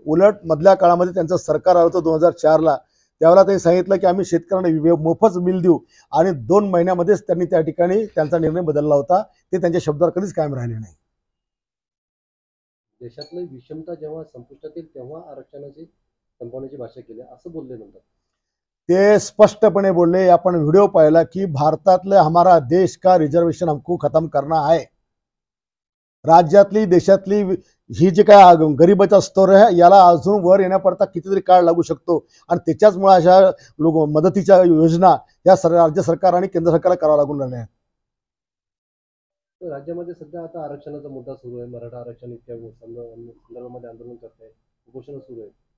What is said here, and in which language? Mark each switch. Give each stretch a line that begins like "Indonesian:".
Marathi: उलट मधल्या काळामध्ये त्यांचं सरकार आलं होतं 2004ला, त्यावेळेला त्यांनी सांगितलं की आम्ही शेतकऱ्यांना मोफत बिल देऊ आणि 2 महिन्यामध्येच त्यांनी त्या ठिकाणी त्यांचा निर्णय बदलला होता। ते त्यांच्या शब्दावर कधीच कायम राहिले नाही। देशातली विषमता जेव्हा संपुष्टात येईल तेव्हा आरक्षणाची संपवण्याची भाषा केली असं बोलले नंतर ते स्पष्टपणे बोलले। आपण व्हिडिओ पाहिला की भारतातले
Hindi: हमारा देश का रिजर्वेशन हमको खत्म करना है।
Marathi: राज्यातली देशातली ही जी काय गरिबाचा स्तर आहे याला अजून वर येण्याकरता कितीतरी काळ लागू शकतो आणि त्याच्याचमुळे अशा लोक मदतीच्या योजना या राज्य सरकार आणि केंद्र सरकारला करावं लागून राहिल्या आहेत। राज्यामध्ये सध्या आता आरक्षणाचा मुद्दा सुरू आहे। मराठा आरक्षण इतक्या संदर्भामध्ये आंदोलन करत आहे, उपोषण सुरू आहे।